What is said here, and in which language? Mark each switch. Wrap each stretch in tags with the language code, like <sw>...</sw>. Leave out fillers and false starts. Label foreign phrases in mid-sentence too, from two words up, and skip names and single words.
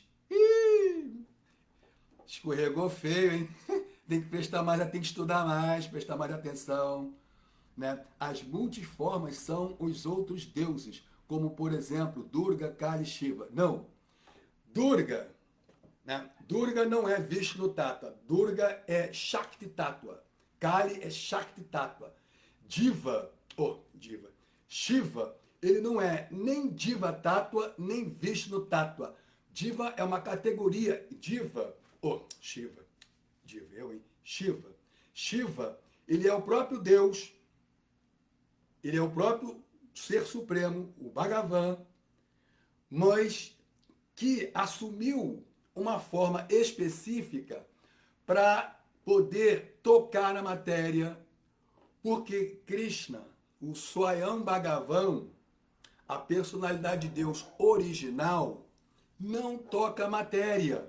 <pt>Ih, escorregou feio, hein? Tem que prestar mais, tem que estudar mais, prestar mais atenção. Né? As multiformas são os outros deuses, como por exemplo Durga, Kali, Shiva. Não, Durga, né? Durga não é</pt> <sa>विष्णु तत्त्व,</sa> <pt>Durga é</pt> <sa>शक्ति तत्त्व,</sa> <pt>Kali é</pt> <sa>शक्ति तत्त्व,</sa> <pt>Diva, Shiva, ele não é nem</pt> <sa>दिव तत्त्व,</sa> <pt>nem</pt> <sa>विष्णु तत्त्व.</sa> <pt>Diva é uma categoria, Shiva, ele é o próprio Deus, ele é o próprio Ser Supremo, o Bhagavan, mas que assumiu uma forma específica para poder tocar na matéria, porque Krishna, o</pt> <sa>स्वयं भगवान्,</sa> <pt>a personalidade de Deus original, não toca a matéria.</pt>